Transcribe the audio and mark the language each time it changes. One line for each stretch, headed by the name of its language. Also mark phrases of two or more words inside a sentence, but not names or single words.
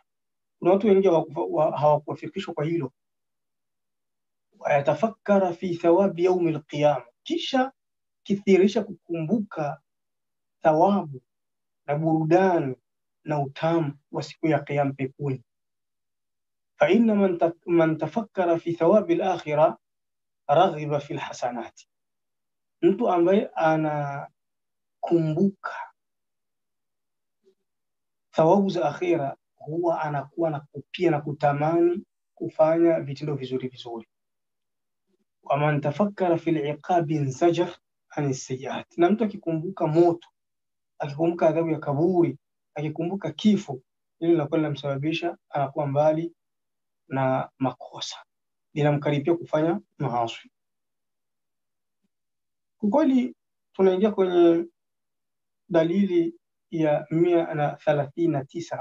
Swahili: Kuna watu wengi hawakuwafikishwa kwa hilo.
Arabic: ويتفكر في ثواب يوم القيامة,
Swahili: kisha kithirisha kukumbuka thawabu na burudani na utamu wa siku ya Kiyama peponi.
Arabic: فإن من تفكر في ثواب الآخرة رغب في الحسنات,
Swahili: mtu ambaye anakumbuka thawabu za akhira huwa anakuwa na kupia na kutamani kufanya vitendo vizuri.
Arabic: ومن تفكر في العقاب انزجر عن السيئات,
Swahili: na mtu akikumbuka moto, akikumbuka adhabu ya kaburi, akikumbuka kifo, hilo linakuwa linamsababisha anakuwa mbali na makosa, linamkaribia kufanya maasi. Kwa kweli tunaingia kwenye dalili ya 139.